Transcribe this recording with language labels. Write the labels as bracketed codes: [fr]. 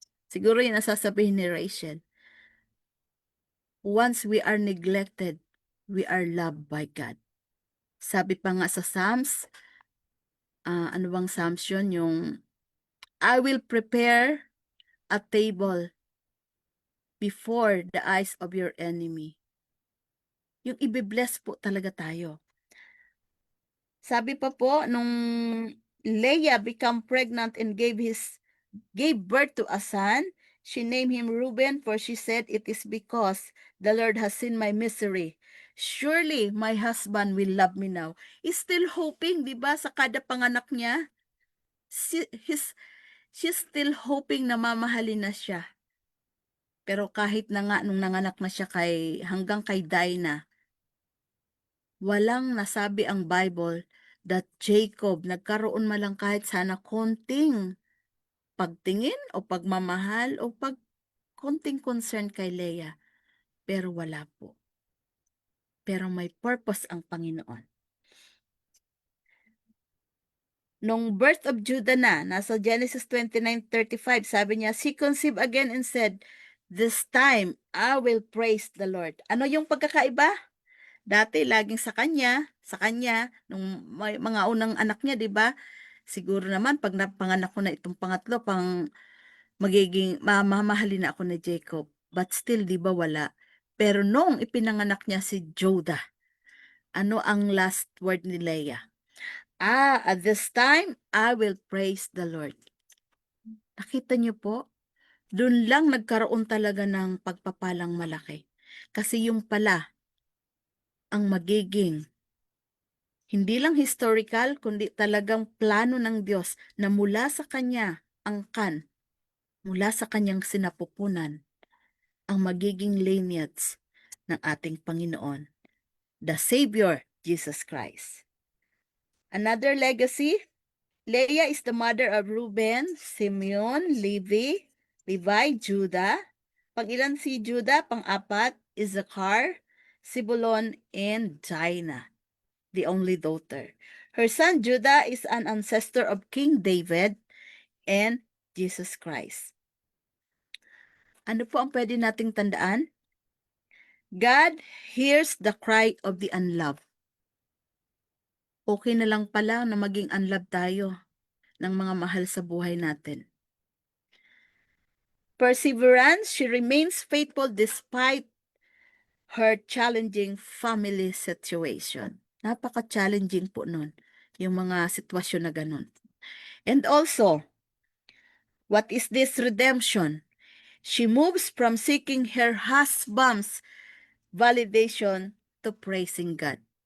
[tl] Siguro yun ang sasabihin ni Rachel. [en] Once we are neglected, we are loved by God. [tl] Sabi pa nga sa Psalms, ano bang Psalms yun? [en] Yung, I will prepare a table before the eyes of your enemy. [tl] Yung ibibless po talaga tayo. [en] Sabi pa po, nung Leah became pregnant and gave birth to a son, she named him Reuben, for she said, it is because the Lord has seen my misery. Surely my husband will love me now. [tl] He's still hoping, di ba, sa kada panganak niya. She's still hoping na mamahalin na siya. Pero kahit na nga nung nanganak na siya hanggang kay Dinah, walang nasabi ang Bible that Jacob nagkaroon man lang kahit sana konting pagtingin o pagmamahal o konting concern kay Leah. Pero wala po. Pero may purpose ang Panginoon. [en] Nung birth of Judah nasa Genesis 29:35, sabi niya, she conceived again and said, this time I will praise the Lord. [tl] Ano yung pagkakaiba? Dati, laging sa kanya, nung may mga unang anak niya, di ba? Siguro naman, pag napanganak ko na itong pangatlo, mamahalin na ako ni Jacob. But still, di ba wala? Pero nung ipinanganak niya si Judah, ano ang last word ni Leah? [en] At this time, I will praise the Lord. [tl] Nakita niyo po? Doon lang nagkaroon talaga ng pagpapalang malaki. Kasi yung pala, ang magiging hindi lang historical, kundi talagang plano ng Diyos na mula sa Kanya angkan, mula sa Kanyang sinapupunan, ang magiging lineage ng ating Panginoon, the Savior, Jesus Christ. [en] Another legacy, Leah is the mother of Reuben, Simeon, Levi, Judah. [tl] Pang-ilan si Judah? Pang-apat, Issachar, Zebulon, and Dinah, the only daughter. [en] Her son Judah is an ancestor of King David and Jesus Christ. Ano po ang pwede nating tandaan? God hears the cry of the unloved. [tl] Okay na lang pala na maging unloved tayo ng mga mahal sa buhay natin. [en] Perseverance, she remains faithful despite her challenging family situation. [tl] Napaka-challenging po nun, yung mga sitwasyon na ganun. [en] And also, what is this redemption? She moves from seeking her husband's validation to praising God.